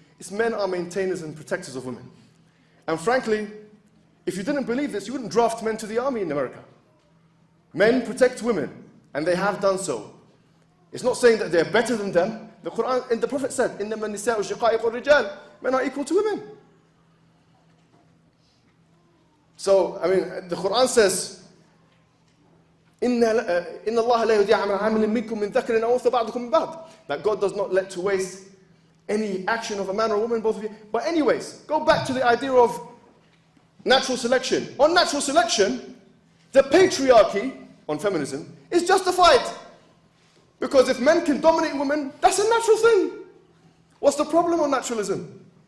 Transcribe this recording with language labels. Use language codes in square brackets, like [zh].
[en] It's men are maintainers and protectors of women. And frankly, if you didn't believe this, you wouldn't draft men to the army in America. Men protect women, and they have done so. It's not saying that they're better than them. The Quran, and the Prophet said, [ar] إِنَّمَا النِّسَاءُ شِقَائِقُ الرِّجَالِ. [en] Men are equal to women. So, I mean, the Quran says, [ar] إِنَّ اللَّهَ لَا يُضِيعُ عَمَلَ عَامِلٍ مِنكُم مِّن ذَكَرٍ أَوْ أُنثَىٰ بَعْضُكُم مِّن بَعْضٍ. [en] That God does not let to waste any action of a man or a woman, both of you. But anyways, go back to the idea of natural selection. On natural selection, the patriarchy on feminism is justified. Because if men can dominate women, that's a natural thing. What's the problem on naturalism?